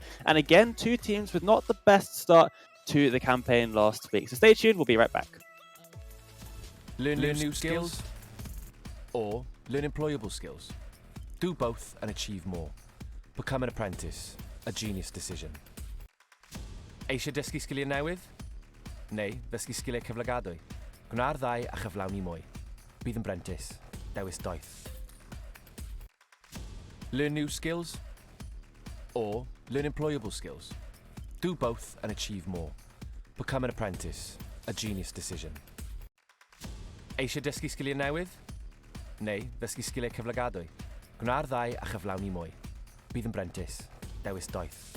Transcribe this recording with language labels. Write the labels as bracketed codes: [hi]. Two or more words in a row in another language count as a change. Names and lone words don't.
[en] And again, 2 teams with not the best start to the campaign last week. So stay tuned. We'll be right back. Learn new skills or learn employable skills. Do both and achieve more. Become an apprentice. A genius decision. [cy] Eisiau dysgu sgiliau newydd? Neu ddysgu sgiliau cyflogadwy? Gwna'r ddau a chyflawni mwy. Bydd yn brentis. Dewis doeth. [en] Learn new skills or learn employable skills. Do both and achieve more. Become an apprentice. A genius decision. [cy] Eisiau dysgu sgiliau newydd? Neu ddysgu sgiliau cyflogadwy? Gwna'r ddau a chyflawni mwy. Bydd yn brentis. Dewis doeth.